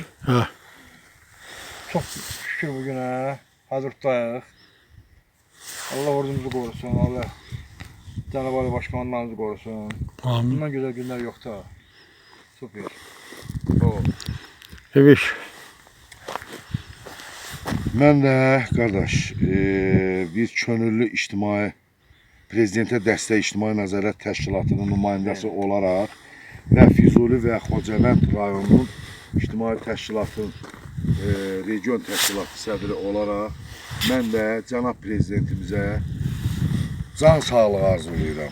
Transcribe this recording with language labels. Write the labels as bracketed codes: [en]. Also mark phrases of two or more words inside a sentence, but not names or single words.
[tr] Ha. Çok şükür bugüne. [az] Hazır tutayıq. [tr] Allah ordumuzu korusun. Allah Canavar başkanlarımızı korusun. Amin. Bundan güzel günler yok da. Süper. O. Evet. [az] Mən də qardaş, biz könüllü ictimai Prezidentə Dəstək İctimai Nəzarət Təşkilatının nümayəndəsi olaraq və Füzuli və Xocavənd rayonunun İctimai Təşkilatının region təşkilatı sədri olaraq mən də cənab prezidentimizə can sağlığı arzulayıram.